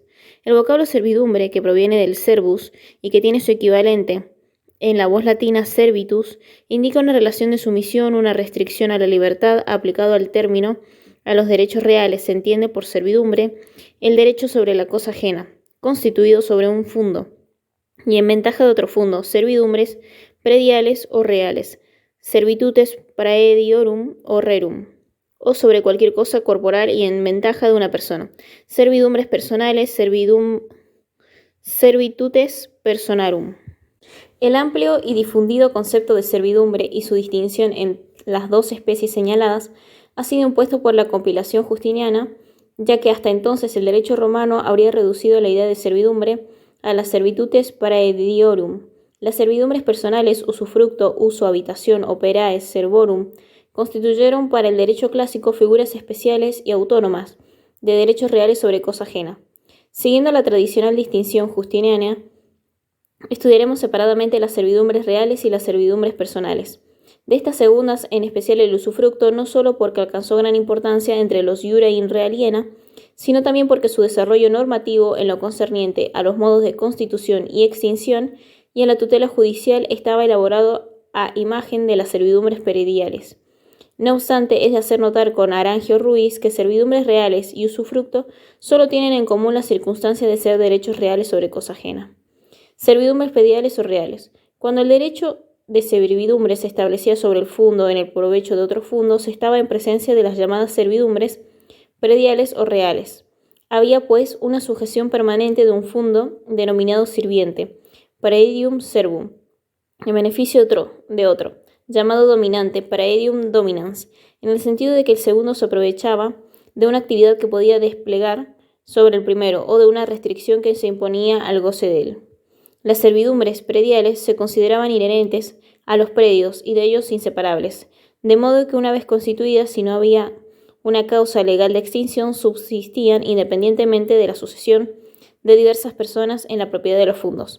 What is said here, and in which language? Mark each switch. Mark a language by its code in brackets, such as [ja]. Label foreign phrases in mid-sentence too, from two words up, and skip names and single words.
[es] El vocablo servidumbre, que proviene del servus y que tiene su equivalente en la voz latina servitus, indica una relación de sumisión, una restricción a la libertad aplicado al término a los derechos reales. Se entiende por servidumbre el derecho sobre la cosa ajena, constituido sobre un fundo, y en ventaja de otro fundo, servidumbres prediales o reales, [la] servitutes praediorum o rerum, [es] o sobre cualquier cosa corporal y en ventaja de una persona. Servidumbres personales, [la] servitutes personarum. [es] El amplio y difundido concepto de servidumbre y su distinción en las dos especies señaladas ha sido impuesto por la compilación justiniana, ya que hasta entonces el derecho romano habría reducido la idea de servidumbre a las [la] servitutes praediorum. [es] Las servidumbres personales, usufructo, uso, habitación, [la] operae, servorum, [es] constituyeron para el derecho clásico figuras especiales y autónomas de derechos reales sobre cosa ajena. Siguiendo la tradicional distinción justiniana, estudiaremos separadamente las servidumbres reales y las servidumbres personales. De estas segundas, en especial el usufructo, no solo porque alcanzó gran importancia entre los [la] iura in re aliena, [es] sino también porque su desarrollo normativo en lo concerniente a los modos de constitución y extinción y en la tutela judicial estaba elaborado a imagen de las servidumbres prediales. No obstante, es de hacer notar con Arangio Ruiz que servidumbres reales y usufructo solo tienen en común la circunstancia de ser derechos reales sobre cosa ajena. Servidumbres prediales o reales. Cuando el derecho de servidumbre se establecía sobre el fundo en el provecho de otro fundo, se estaba en presencia de las llamadas servidumbres prediales o reales. Había, pues, una sujeción permanente de un fundo denominado sirviente, [la] praedium servum, [es] en beneficio de otro, llamado dominante, [la] praedium dominans, [es] en el sentido de que el segundo se aprovechaba de una actividad que podía desplegar sobre el primero o de una restricción que se imponía al goce de él. Las servidumbres prediales se consideraban inherentes a los predios y de ellos inseparables, de modo que una vez constituidas, si no había una causa legal de extinción, subsistían independientemente de la sucesión de diversas personas en la propiedad de los fundos.